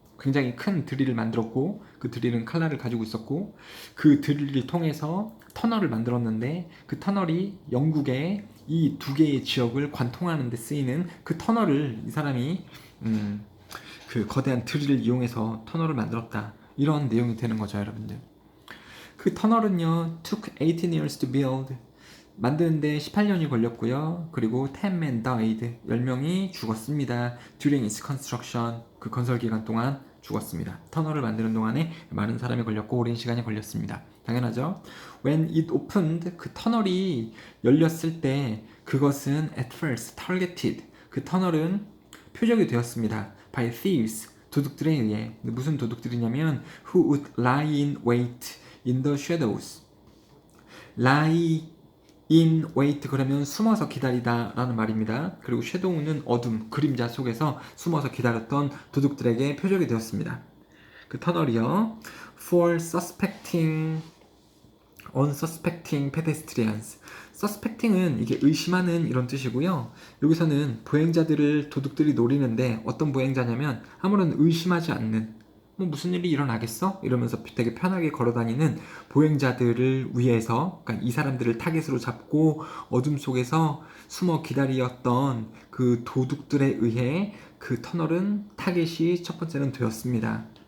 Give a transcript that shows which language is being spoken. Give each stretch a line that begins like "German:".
Korean: 굉장히 큰 드릴을 만들었고 그 드릴은 칼날을 가지고 있었고 그 드릴을 통해서 터널을 만들었는데 그 터널이 영국의 이 두 개의 지역을 관통하는 데 쓰이는 그 터널을 이 사람이 그 거대한 드릴을 이용해서 터널을 만들었다. 이런 내용이 되는 거죠, 여러분들. 그 터널은요,
English: took 18 years to build.
Korean: 만드는데 18년이 걸렸고요. 그리고
English: 10 men died.
Korean: 10명이 죽었습니다.
English: During its construction.
Korean: 그 건설 기간 동안 죽었습니다. 터널을 만드는 동안에 많은 사람이 걸렸고 오랜 시간이 걸렸습니다. 당연하죠.
English: When it opened.
Korean: 그 터널이 열렸을 때 그것은
English: at first targeted.
Korean: 그 터널은 표적이 되었습니다.
English: By thieves.
Korean: 도둑들에 의해. 무슨 도둑들이냐면
English: who would lie in wait in the shadows. lie in wait
Korean: 그러면 숨어서 기다리다 라는 말입니다. 그리고 shadow는 어둠, 그림자 속에서 숨어서 기다렸던 도둑들에게 표적이 되었습니다. 그 터널이요.
English: for suspecting unsuspecting pedestrians.
Korean: suspecting은 이게 의심하는 이런 뜻이고요. 여기서는 보행자들을 도둑들이 노리는데 어떤 보행자냐면 아무런 의심하지 않는 뭐 무슨 일이 일어나겠어? 이러면서 되게 편하게 걸어다니는 보행자들을 위해서 그러니까 이 사람들을 타겟으로 잡고 어둠 속에서 숨어 기다렸던 그 도둑들에 의해 그 터널은 타겟이 첫 번째는 되었습니다.